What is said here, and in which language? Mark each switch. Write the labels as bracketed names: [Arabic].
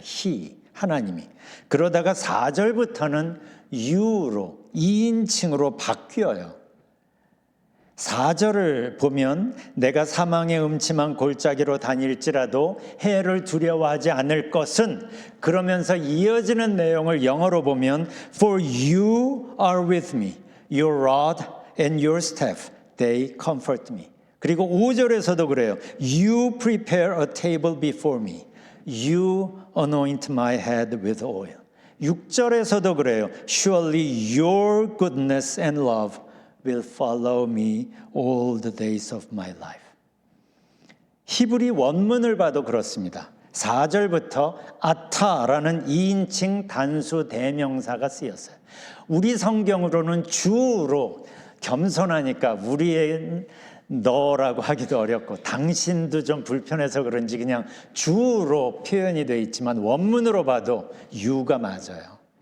[Korean] He, 하나님이. 그러다가 4절부터는 You로 2인칭으로 바뀌어요. 4절을 보면 내가 사망의 음침한 골짜기로 다닐지라도 해를 두려워하지 않을 것은, 그러면서 이어지는 내용을 영어로 보면 [English] For you are with me. Your rod and your staff, they comfort me. [Korean] 그리고 5절에서도 그래요. [English] You prepare a table before me. You anoint my head with oil. [Korean] 6절에서도 그래요. [English] Surely your goodness and love will follow me all the days of my life. [Korean] 히브리 원문을 봐도 그렇습니다. 4절부터 아타라는 2인칭 단수 대명사가 쓰였어요. 우리 성경으로는 주로 겸손하니까 우리의 너라고 하기도 어렵고 당신도 좀 불편해서 그런지 그냥 주로 표현이 되어 있지만 원문으로 봐도 유가 맞아요.